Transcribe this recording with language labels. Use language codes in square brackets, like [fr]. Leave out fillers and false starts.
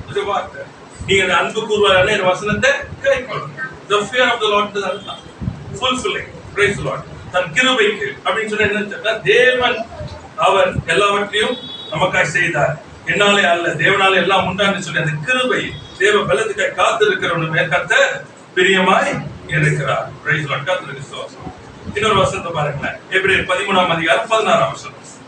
[ta] வார்த்தை, நீங்க அன்பு கூறுவாரான என் வசனத்தை கைக்கொள்ளுங்க. [en] The fear of the Lord is fulfilling. Praise the Lord. [ta] தன் கிருபைக்கு அப்படின்னு சொன்னா என்ன? தேவன் அவர் எல்லாவற்றையும் நமக்காய் செய்தார். என்னாலே அல்ல, தேவனாலே எல்லாம் உண்டான்னு சொல்லி அந்த கிருபை தேவ பலத்துக்காய் காத்து இருக்கிறவனுமே கர்த்தர் பிரியமாய் இருக்கிறார். [en] Praise the Lord. [ta] கர்த்தருக்கு ஸ்தோத்திரம். இன்னொரு வசனத்தை பாருங்களேன். எபிரேயர் 13:16 வசனம்.